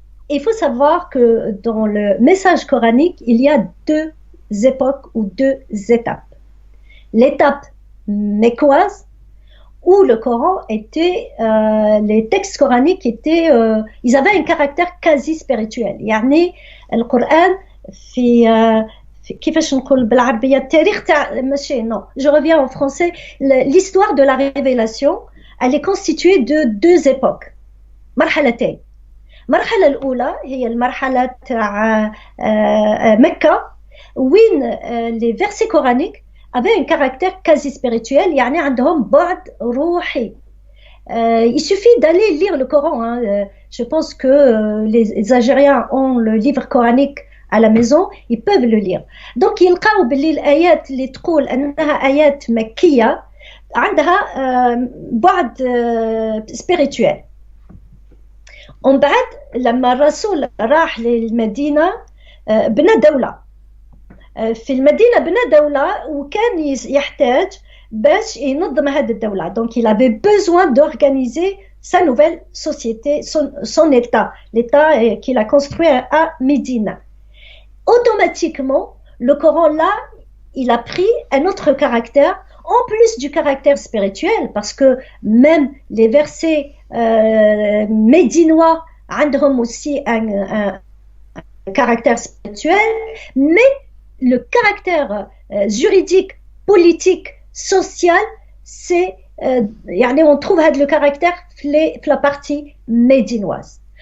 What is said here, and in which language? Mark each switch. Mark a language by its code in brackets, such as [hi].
[fr] Il faut savoir que dans le message coranique, il y a deux époques ou deux étapes. L'étape mécoise, où le Coran était, les textes coraniques étaient, ils avaient un caractère quasi spirituel. [ar] يعني القرآن في كيفاش نقول بالعربية التاريخ تاع ماشي [fr] non, je reviens en français. L'histoire de la révélation, elle est constituée de deux époques. [ar] مرحلتين. المرحلة الأولى هي المرحلة تاع مكة وين [fr] les versets coraniques avaient un caractère quasi spirituel, [ar] يعني عندهم بعد روحي. [fr] Il suffit d'aller lire le Coran. Hein. Je pense que les Algériens ont le livre coranique à la maison, ils peuvent le lire. Donc [ar] يلقاو باللي الآيات اللي تقول أنها آيات مكية عندها بعد spirituel. ومن بعد لما الرسول راح للمدينة بنى دولة. في المدينة بنى دولة وكان يحتاج باش ينظم هذه الدولة. [fr] Donc il avait besoin d'organiser sa nouvelle société, son État, l'État qu'il a construit à Médine. Automatiquement, le Coran là, il a pris un autre caractère, en plus du caractère spirituel, parce que même les versets médinois ont aussi un caractère spirituel, mais le caractère juridique, politique, social, c'est on trouve le caractère dans la partie médinoise.